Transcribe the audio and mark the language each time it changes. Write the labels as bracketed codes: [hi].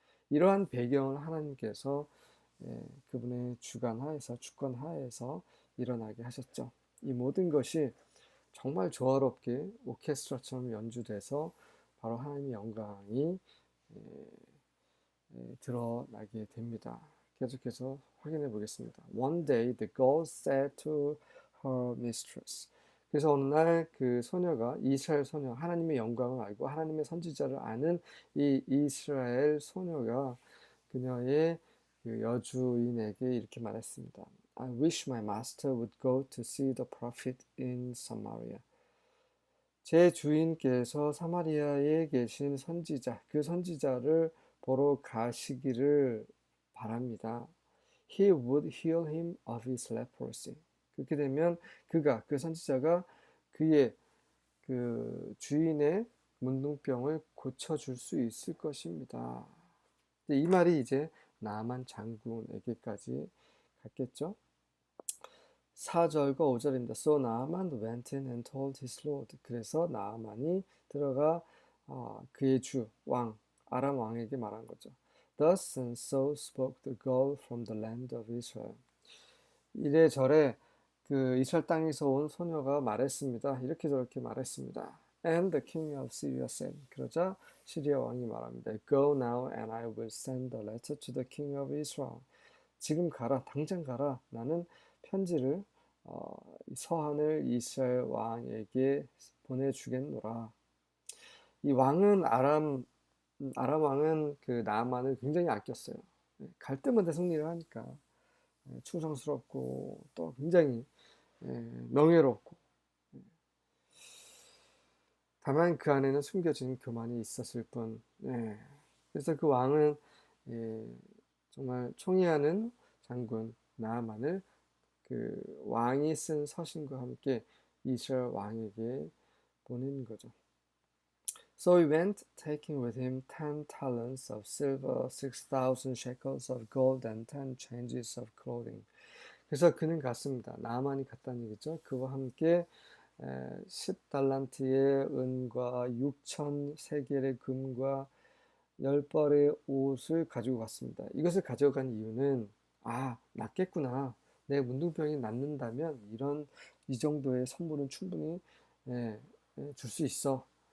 [ko] 이러한 배경을 하나님께서 그분의 주관 하에서 주권 하에서 일어나게 하셨죠. 이 모든 것이 정말 조화롭게 오케스트라처럼 연주돼서 바로 하나님의 영광이 드러나게 됩니다. 계속해서 확인해 보겠습니다. [en] One day the girl said to her mistress. [ko] 그래서 어느 날 그 소녀가 이스라엘 소녀, 하나님의 영광을 알고 하나님의 선지자를 아는 이 이스라엘 소녀가 그녀의 그 여주인에게 이렇게 말했습니다. [en] I wish my master would go to see the prophet in Samaria. [ko] 제 주인께서 사마리아에 계신 선지자, 그 선지자를 보러 가시기를 바랍니다. [en] He would heal him of his leprosy. [ko] 그렇게 되면 그 선지자가 그의 그 주인의 문둥병을 고쳐줄 수 있을 것입니다. 이 말이 이제 나만 장군에게까지 갔겠죠. 4절과 5절입니다. [en] So Naaman went in and told his lord. [ko] 그래서 나아만이 들어가 그의 주, 왕, 아람 왕에게 말한 거죠. [en] Thus and so spoke the girl from the land of Israel. [ko] 이래저래 그 이스라엘 땅에서 온 소녀가 말했습니다. 이렇게 저렇게 말했습니다. [en] And the king of Syria said. [ko] 그러자 시리아 왕이 말합니다. [en] Go now and I will send a letter to the king of Israel. [ko] 지금 가라, 당장 가라. 나는 편지를 서한을 이스라엘 왕에게 보내주겠노라. 이 왕은 아람 왕은 그 나아만을 굉장히 아꼈어요. 갈 때마다 승리를 하니까 충성스럽고 또 굉장히 명예롭고, 다만 그 안에는 숨겨진 교만이 있었을 뿐. 그래서 그 왕은 정말 총애하는 장군 나아만을 그 왕이 쓴 서신과 함께 이스라엘 왕에게 보낸 거죠. [en] So he went, taking with him 10 talents of silver, 6,000 shekels of gold, and 10 changes of clothing. [ko] 그래서 그는 갔습니다. 나아만이 갔다는 얘기죠. 그와 함께 10달란트의 은과 6천 세겔의 금과 10벌의 옷을 가지고 갔습니다. 이것을 가져간 이유는 낫겠구나. 내 문둥병이 낫는다면 이 정도의 선물은 충분히 줄 수 있어.